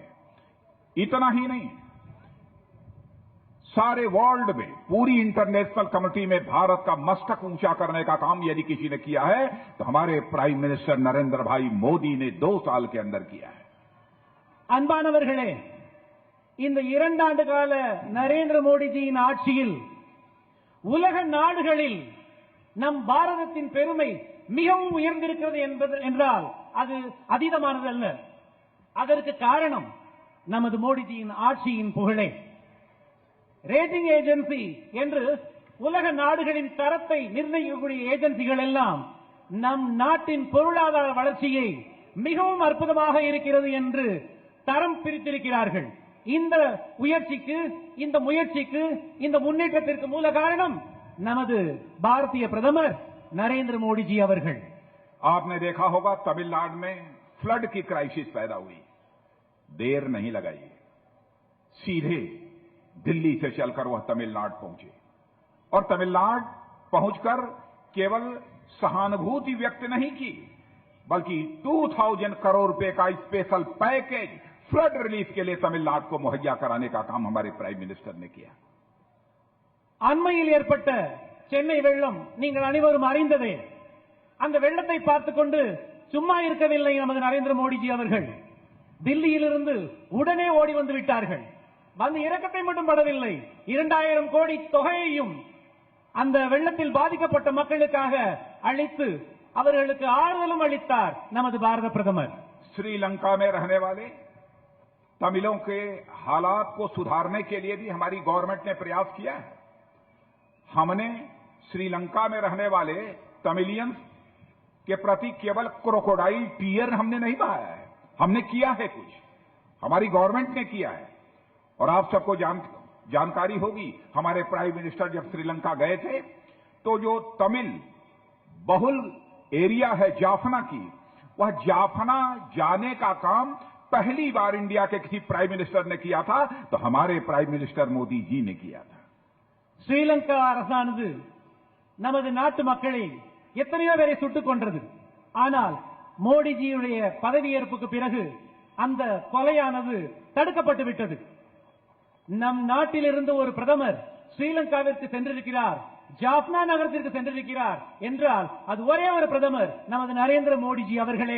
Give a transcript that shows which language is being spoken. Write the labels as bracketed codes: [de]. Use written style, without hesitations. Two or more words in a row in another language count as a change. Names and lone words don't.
[hi] इतना ही नहीं, सारे वर्ल्ड में, पूरी [en] international community [hi] में भारत का मस्तक ऊंचा करने का काम यदि किसी ने किया है तो हमारे [en] prime minister [hi] नरेंद्र भाई मोदी ने 2 साल के अंदर किया है। [ta] அன்பானவர்களே, இந்த 2 ஆண்டு கால நரேந்திர மோடிஜியின் ஆட்சியில் உலக நாடுகளில் நம் பாரதத்தின் பெருமை மிகவும் உயர்ந்திருக்கிறது என்றால் அது அதீதமானது அல்ல. அதற்கு காரணம் நமது மோடிஜியின் ஆட்சியின் புகழே. [en] rating agency [ta] என்று உலக நாடுகளின் தரத்தை நிர்ணயிக்கக்கூடிய ஏஜென்சிகள் எல்லாம் நம் நாட்டின் பொருளாதார வளர்ச்சியை மிகவும் அற்புதமாக இருக்கிறது என்று தரம் பிரித்திருக்கிறார்கள். இந்த உயர்ச்சிக்கு, இந்த முயற்சிக்கு, இந்த முன்னேற்றத்திற்கு மூல காரணம் நமது பாரதிய பிரதமர் नरेंद्र मोदी जी அவர்கள். [hi] आपने देखा होगा तमिलनाडु में फ्लड की क्राइसिस पैदा हुई, देर नहीं लगाई, सीधे दिल्ली से चलकर वह तमिलनाडु पहुंचे और तमिलनाडु पहुंचकर केवल सहानुभूति व्यक्त नहीं की बल्कि 2000 करोड़ रुपए का [en] special package flood relief [hi] के लिए तमिलनाडु को मुहैया कराने का काम हमारे [en] prime minister [hi] ने किया। [ta] அண்மையில் ஏற்பட்ட சென்னை வெள்ளம் நீங்கள் அனைவரும் அறிந்ததே. அந்த வெள்ளத்தை பார்த்துக் கொண்டு சும்மா இருக்கவில்லை நமது நரேந்திர மோடிஜி அவர்கள். தில்லியிலிருந்து உடனே ஓடி வந்து விட்டார்கள். வந்து இரக்கத்தை மட்டும் படவில்லை, 2000 கோடி தொகையையும் அந்த வெள்ளத்தில் பாதிக்கப்பட்ட மக்களுக்காக அளித்து அவர்களுக்கு ஆறுதலும் அளித்தார் நமது பாரத பிரதமர். [hi] श्रीलंका में रहने वाले तमिलों के हालात को सुधारने के लिए भी हमारी गवर्नमेंट ने प्रयास किया है। हमने श्रीलंका में रहने वाले तमिलियंस के प्रति केवल [en] crocodile tear [hi] हमने नहीं बहाया है, हमने किया है कुछ, हमारी गवर्नमेंट ने किया है। और आप सबको जानकारी होगी, हमारे [en] prime minister [hi] जब श्रीलंका गए थे तो जो तमिल बहुल एरिया है जाफना की, वह जाफना जाने का काम पहली बार इंडिया के किसी [en] prime minister [hi] ने किया था तो हमारे [en] prime minister [hi] मोदी जी ने किया था। [ta] ஸ்ரீலங்கா அரசானது நமது நாட்டு மக்களை எத்தனையோ பேரை சுட்டுக் கொன்றது. ஆனால் மோடிஜியுடைய பதவியேற்புக்கு பிறகு அந்த கொலையானது தடுக்கப்பட்டு விட்டது. நம் நாட்டிலிருந்து ஒரு பிரதமர் ஸ்ரீலங்காவிற்கு சென்றிருக்கிறார், ஜாஃப்னா நகரத்திற்கு சென்றிருக்கிறார் என்றால் அது ஒரே ஒரு பிரதமர் நமது நரேந்திர மோடிஜி அவர்களே.